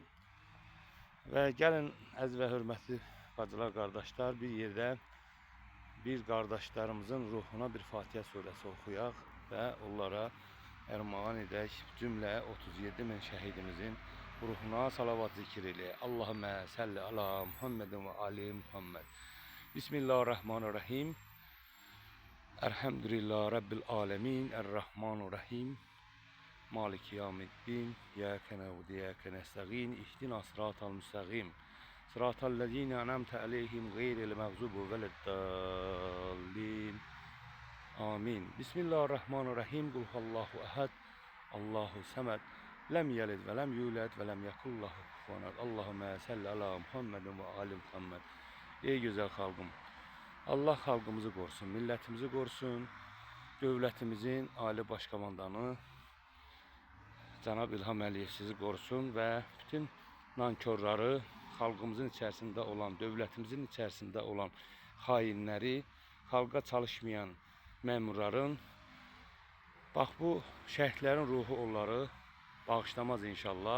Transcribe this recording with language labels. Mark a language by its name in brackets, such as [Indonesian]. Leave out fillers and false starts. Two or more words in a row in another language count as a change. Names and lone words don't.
[Azerbaijani] Və gəlin əziz və hörmətli bacılar, qardaşlar, bir yerdə bir qardaşlarımızın ruhuna bir Fatihə surəsi oxuyaq və onlara ərmağan edək. Cümlə 37 min şəhidimizin ruhuna salavat zikr eləyək. [Arabic] اللهم صل على محمد وآل محمد. بسم الله الرحمن الرحيم. الحمد لله رب العالمين. الرحمن الرحيم. مالك يوم الدين. إياك نعبد وإياك نستعين. اهدنا الصراط المستقيم. صراط الذين أنعمت عليهم غير المغضوب ولا الضالين. Amin. بسم الله الرحمن الرحيم. قل هو الله أحد. الله الصمد. لم يلد ولم يولد ولم يكن له كفوا أحد. اللهم صل على محمد وآل محمد. [Azerbaijani] Ey güzel xalqım. Allah xalqımızı qorusun, millətimizi qorusun, dövlətimizin ali başkomandanı Cənab İlham Əliyev sizi qorusun və bütün nankörləri, xalqımızın içərisində olan, dövlətimizin içərisində olan xainləri, xalqa çalışmayan məmurların, bax bu şəhidlərin ruhu onları bağışlamaz inşallah.